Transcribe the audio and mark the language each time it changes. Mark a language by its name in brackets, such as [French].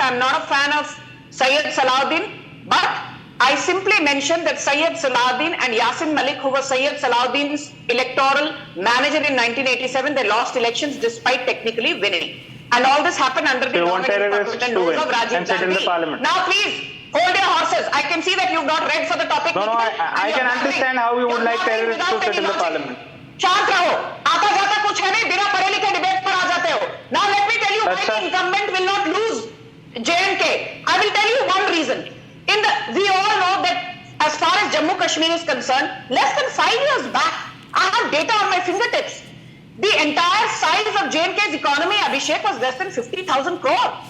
[English] I am not a fan of Sayyid Salahuddin. But I simply mentioned that Sayyid Salahuddin and Yasin Malik, who was Sayyid Salahuddin's electoral manager in 1987, they lost elections despite technically winning. And all this happened under the government of Rajiv Gandhi. Now please, hold your horses. I can see that you've not read for the topic. No, I can understand how you would like terrorists to sit in the parliament. [Hindi] शांत रहो, आता जाता कुछ है नहीं, बिना पढ़े लिखे डिबेट पर आ जाते हो. [English] Now let me tell you why the incumbent will not lose J&K. I will tell you one reason. We all know that as far as Jammu Kashmir is concerned, less than 5 years back, I have data on my fingertips. The entire size of J&K's economy, Abhishek, was less than 50,000 crore.